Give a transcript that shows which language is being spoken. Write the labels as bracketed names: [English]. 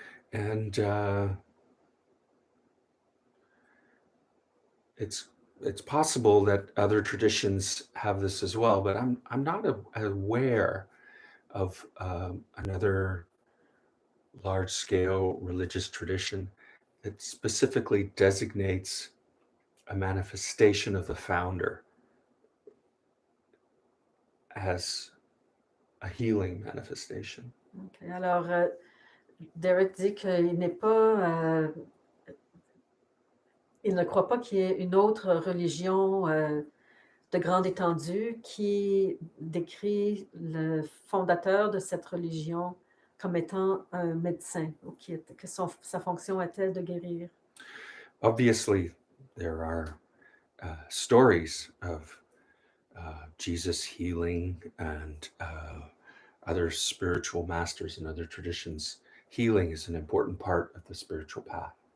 [English] And it's possible that other traditions have this as well, but I'm not aware of another large-scale religious tradition that specifically designates a manifestation of the founder as a healing manifestation. Okay. [French] Alors, Derek dit qu'il n'est pas... il ne croit pas qu'il y ait une autre religion de grande étendue qui décrit le fondateur de cette religion comme étant un médecin, ou que sa fonction était de guérir. [English] Obviously, there are stories of Jesus healing and other spiritual masters and other traditions. Healing is an important part of the spiritual path.